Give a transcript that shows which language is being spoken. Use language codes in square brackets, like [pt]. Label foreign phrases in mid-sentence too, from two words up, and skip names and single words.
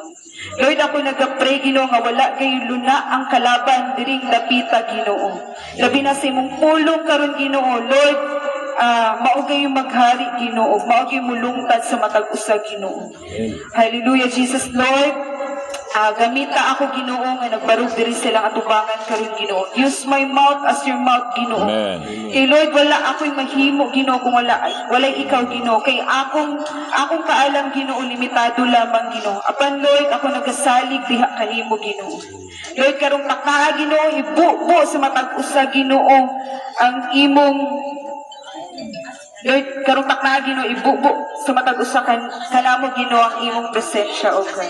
[ceb] Lord, ako nagapray Ginoo nga wala kayo luna ang kalaban diring dapita Ginoo. Labi na sa imong pulong karon Ginoo, Lord, mao kayong maghari Ginoo, mao kayong mulungtad sa matag usa Ginoo. Hallelujah Jesus, Lord. Gamita ako Ginoo nga nagbarog diri silang atubangan karon Ginoo. [en] Use my mouth as your mouth Ginoo. [ceb] Kay Lord, wala ako'y mahimo Ginoo kung walay ikaw Ginoo. Kay akong kaalam Ginoo limitado lamang Ginoo. Apan Lord, ako nagasalig diha kanimo Ginoo. Lord, karong taknaa Ginoo, ibubo sa matag usa Ginoo ang imong Lord, karong taknaa Ginoo, ibubo sa matag usa kanamo Ginoo ang imong presensya, [en] O God.